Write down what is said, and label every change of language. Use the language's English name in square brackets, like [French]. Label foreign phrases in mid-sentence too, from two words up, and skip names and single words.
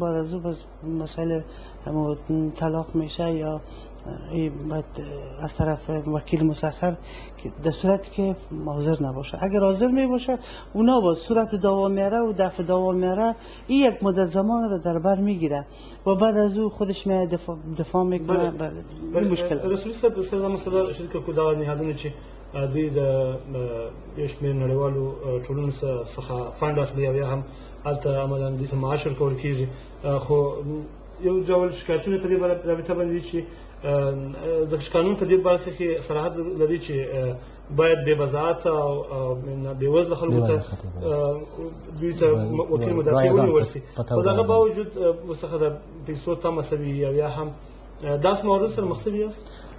[Persian] بعد از او بس مسائل همو طلاق میشه یا باید از طرف وکیل مسخر در صورتی که حاضر نباشه. اگر حاضر می باشه اونا با صورت دعوا میاره و دفع دعوا میاره. این یک مدت زمان رو در بر میگیره و بعد از او خودش می دفاع میکنه. این مشکل [Pashto] رسول صاحب سره مثلا شرکت کو دا نهادونه چې دوی د یو شمېر نړیوالو ټولنو څخه فنډ اخلي او یا هم هلته عملاً دوی ته معاش ورکول کېږي، خو یو ډول شکایتونه په دې رابطه باندې چې ځکه قانون په دې برخه کې صراحت لري چې باید بې وضاحته او بېوزله خلکو ته دوی ته وکیل مدافع ونیول شي، خو د هغه باوجود ورڅخه د پیسو تمه شوي یا یا هم داسې موارد سره مخ شوي یاست؟